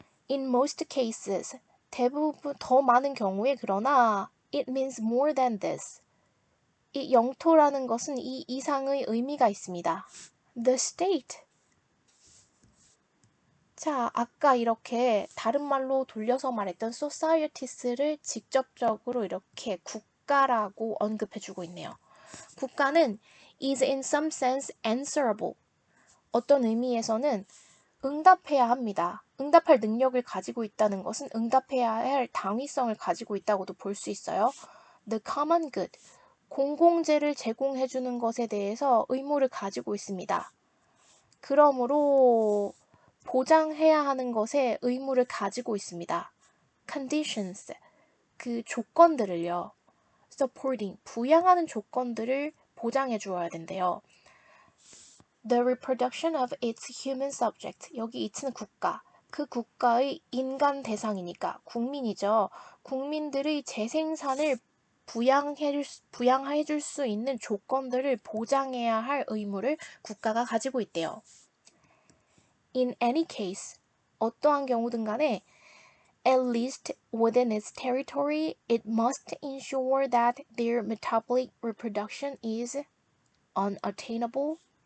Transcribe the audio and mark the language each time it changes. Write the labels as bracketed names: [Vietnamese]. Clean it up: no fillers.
[English] In most cases, [Korean] 대부분 더 많은 경우에 그러나 [English] it means more than this. [Korean] 이 영토라는 것은 이 이상의 의미가 있습니다. [English] The state. [Korean] 자, 아까 이렇게 다른 말로 돌려서 말했던 societies를 직접적으로 이렇게 국가라고 언급해주고 있네요. [English] 국가는 is in some sense answerable. [Korean] 어떤 의미에서는 응답해야 합니다. 응답할 능력을 가지고 있다는 것은 응답해야 할 당위성을 가지고 있다고도 볼 수 있어요. [English] The common good. [Korean] 공공재를 제공해주는 것에 대해서 의무를 가지고 있습니다. 그러므로 보장해야 하는 것에 의무를 가지고 있습니다. Conditions, 그 조건들을요. Supporting, 부양하는 조건들을 보장해 주어야 된대요. [English] The reproduction of its human subject, [Korean] 여기 it는 국가, 그 국가의 인간 대상이니까 국민이죠. 국민들의 재생산을 부양해 줄 수 있는 조건들을 보장해야 할 의무를 국가가 가지고 있대요. [English] In any case, [Korean] 어떠한 경우든 간에 [English] at least within its territory, it must ensure that their metabolic reproduction is attainable.